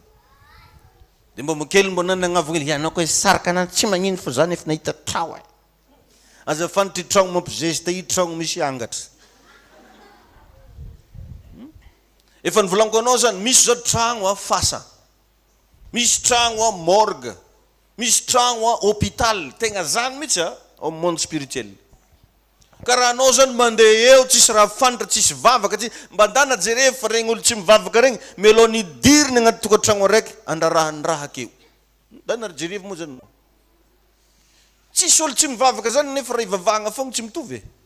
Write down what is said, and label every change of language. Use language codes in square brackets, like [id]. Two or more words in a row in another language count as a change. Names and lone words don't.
[mg] Dia mba makely mba nanavagna ianao koa saraka anany tsy magnino fa zany efa nahita tragno e. Azafany ty tragno mampizesta i tragno misy angatra. Efa nivolaniko anao zany misy zao tragno fasa. Misy tragno morgue. Misy tragno hôpital. Tegna zany mihitsy [fr] au monde spirituel. [mg] Karaha anao zany mandeha eo tsisy raha fantatra tsisy vavaka tsy mba ndana jereo fa regny olo tsy mivavaka regny melo nidiriny agnaty tokantragno araiky andrarahany raha akeo. Ndana jereo moa zany. Tsisy olo tsy mivavaka zany nefa raha ivavahana fogna tsy mitovy.